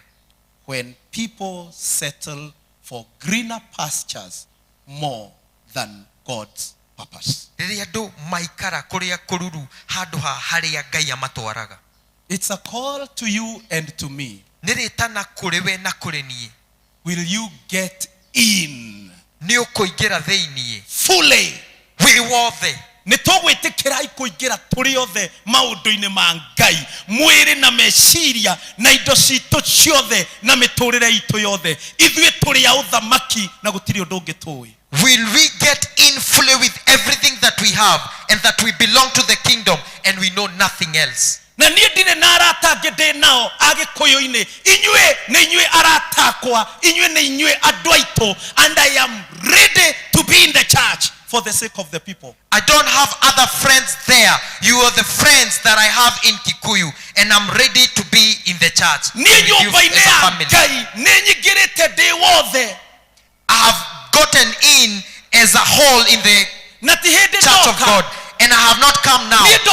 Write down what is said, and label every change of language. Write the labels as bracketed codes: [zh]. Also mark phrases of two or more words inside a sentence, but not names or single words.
[en] when people settle for greener pastures more than God's purpose, it's a call to you and to me. Will you get in fully? [ki] Nitogwitikirai kuingira turi othe maundu-ini ma Ngai mwiri na meciria na indo citu ciothe na miturire itu yothe ithui turi a uthamaki na gutiri undu ungi tui. [en] Will we get in fully with everything that we have and that we belong to the kingdom and we know nothing else? [ki] Na nie ndire na arata angi ndi nao agikuyu-ini inyue na inyue aratakwa inyue na inyue andu aitu, [en] and I am ready to be in the church for the sake of the people. I don't have other friends there. You are the friends that I have in Kikuyu, and I'm ready to be in the church. I have gotten in as a whole in the church of God, and I have not come now.